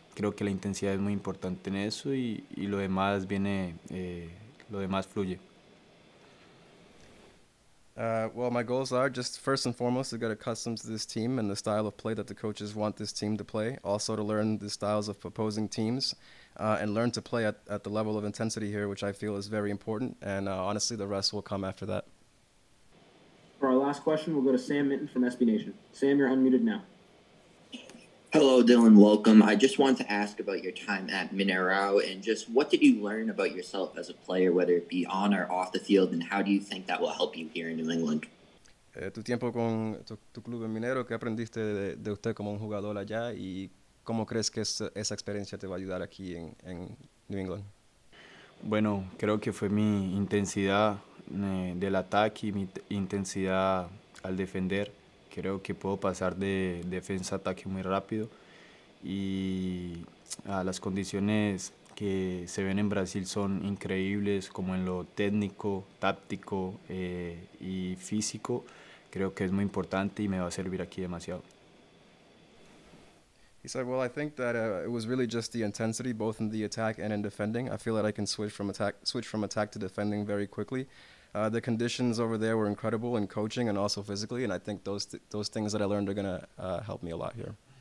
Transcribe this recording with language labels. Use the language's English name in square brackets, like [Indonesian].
[Spanish] Creo que la intensidad es muy importante en eso y lo demás fluye. [English] Well, my goals are just first and foremost to get accustomed to this team and the style of play that the coaches want this team to play. Also to learn the styles of opposing teams and learn to play at the level of intensity here, which I feel is very important. And honestly, the rest will come after that. For our last question, we'll go to Sam Minton from SB Nation. Sam, you're unmuted now. Hello, Dylan. Welcome. I just wanted to ask about your time at Mineirão and just what did you learn about yourself as a player, whether it be on or off the field, and how do you think that will help you here in New England? [Spanish] Tu tiempo con tu club en Minero, ¿qué aprendiste de usted como un jugador allá y cómo crees que esa experiencia te va a ayudar aquí en New England? Bueno, creo que fue mi intensidad del ataque y mi intensidad al defender. Creo que puedo pasar de defensa a ataque muy rápido y las condiciones que se ven en Brasil son increíbles, como en lo técnico, táctico y físico. Creo que es muy importante y me va a servir aquí demasiado. [English] He said, well, I think that it was really just the intensity, both in the attack and in defending. I feel that I can switch from attack to defending very quickly. The conditions over there were incredible in coaching and also physically, and I think those things that I learned are going to help me a lot here.